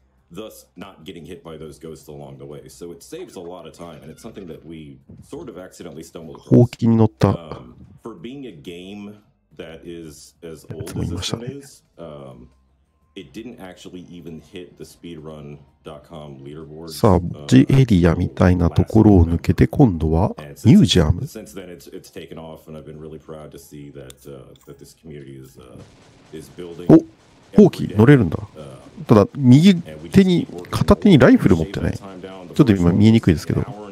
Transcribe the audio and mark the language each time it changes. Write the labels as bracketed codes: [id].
[en] thus not getting hit by those ghosts along the way. So it saves a lot of time, and it's something that we sort of accidentally stumbled across. For being a game that is as old as this one is, it didn't actually even hit the speedrun.com leaderboard. [ja] さあ、G エリアみたいなところを抜けて、今度はミュージアム。 [en] Since then, it's taken off, and I've been really proud to see that this community is building. [ja] ほうき乗れるんだ。ただ右手に片手にライフル持ってない。ちょっと今見えにくいですけど。